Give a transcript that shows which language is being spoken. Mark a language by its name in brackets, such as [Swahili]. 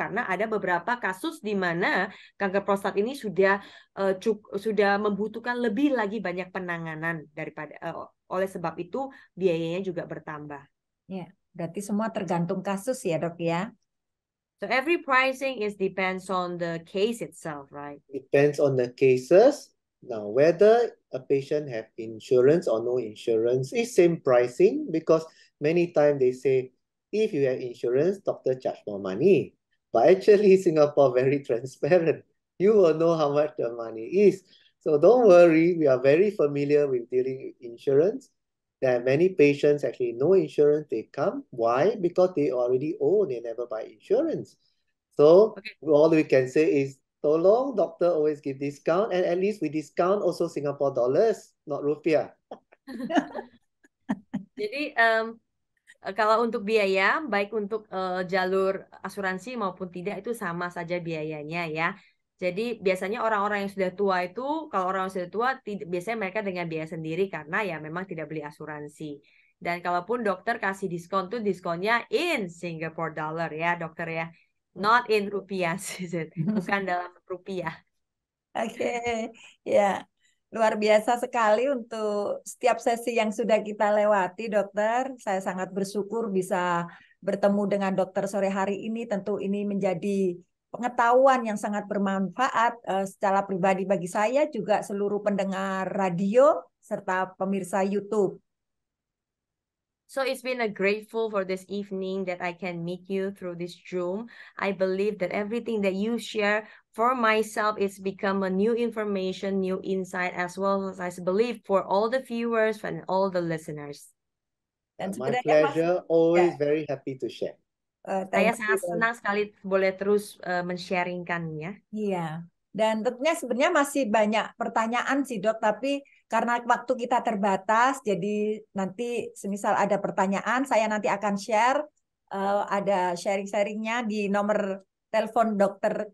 [Indonesian] Karena ada beberapa kasus di mana kanker prostat ini sudah membutuhkan lebih lagi banyak penanganan daripada oleh sebab itu biayanya juga bertambah. Ya, berarti semua tergantung kasus ya, Dok ya. [English] So every pricing depends on the case itself, right? Depends on the cases. Now, whether a patient have insurance or no insurance is same pricing because many times they say, if you have insurance, doctor charge more money. But actually, Singapore very transparent. You will know how much the money is. So don't worry, we are very familiar with dealing with insurance. There are many patients actually no insurance, they come. Why? Because they already own, they never buy insurance. So all we can say is, [Indonesian] tolong [English] doctor always give discount and at least we discount also Singapore dollars, not rupiah. [Indonesian] Jadi kalau untuk biaya, baik untuk jalur asuransi maupun tidak itu sama saja biayanya ya. Jadi biasanya orang-orang yang sudah tua itu, kalau orang yang sudah tua, biasanya mereka dengan biaya sendiri karena ya memang tidak beli asuransi. Dan kalaupun dokter kasih diskon tuh diskonnya [English] in Singapore dollar [Indonesian] ya dokter ya, [English] not in rupiah, [Indonesian] bukan dalam rupiah. Oke, ya. Luar biasa sekali untuk setiap sesi yang sudah kita lewati, dokter. Saya sangat bersyukur bisa bertemu dengan dokter sore hari ini. Tentu ini menjadi pengetahuan yang sangat bermanfaat secara pribadi bagi saya, juga seluruh pendengar radio, serta pemirsa YouTube. [English] So it's been a grateful for this evening that I can meet you through this Zoom. I believe that everything that you share for myself is become a new information, new insight, as well as I believe for all the viewers and all the listeners. [Indonesian] Dan [English] My pleasure, always very happy to share. [Indonesian] Saya sangat senang sekali boleh terus men-sharingkannya. Iya. Dan tentunya sebenarnya masih banyak pertanyaan sih dok, tapi karena waktu kita terbatas, jadi nanti semisal ada pertanyaan, saya nanti akan share, ada sharing-sharingnya di nomor telepon Dr.